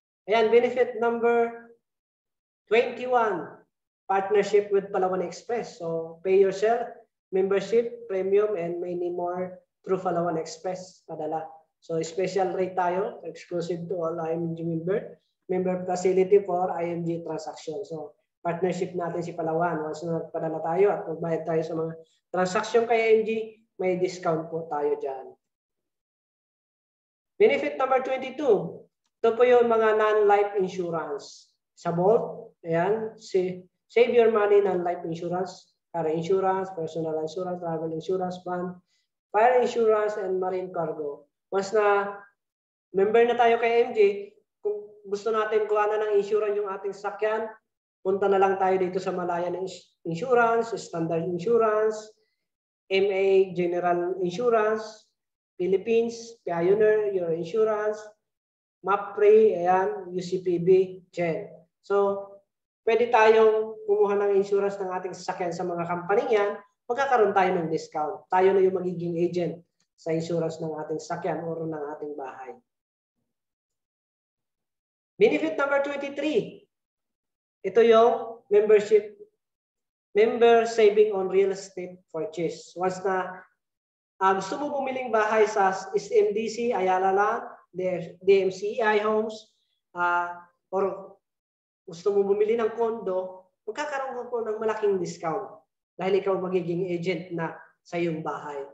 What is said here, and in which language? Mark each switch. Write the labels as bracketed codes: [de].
[en] Ayan, benefit number 21, partnership with Palawan Express. So, pay yourself, membership, premium, and many more through Palawan Express. Padala. So, special rate tayo, exclusive to all IMG member facility for IMG transaction. [tl] So, partnership natin si Palawan. Once na nagpadala tayo at magbayad tayo sa mga transaction kay IMG, may discount po tayo dyan. [en] Benefit number 22. [tl] Ito po yung mga non-life insurance. [en] Sa Bolt, ayan, save your money non-life insurance, car insurance, personal insurance, travel insurance, fund, fire insurance, and marine cargo. [tl] Once na member na tayo kay MJ, kung gusto natin kuha na ng insurance yung ating sakyan, punta na lang tayo dito sa Malayan Insurance, Standard Insurance, MA General Insurance, Philippines, Pioneer, Your Insurance, MAPRE, ayan, UCPB, GEN. So, pwede tayong kumuha ng insurance ng ating sasakyan sa mga company yan, magkakaroon tayo ng discount. Tayo na yung magiging agent sa insurance ng ating sasakyan o ng ating bahay. [en] Benefit number 23. [tl] Ito yung membership, member saving on real estate purchase. Once na gusto mo bumiling bahay sa SMDC, Ayala Land, DMCI Homes, or gusto mo bumili ng condo, magkakaroon ka po ng malaking discount dahil ikaw magiging agent na sa iyong bahay.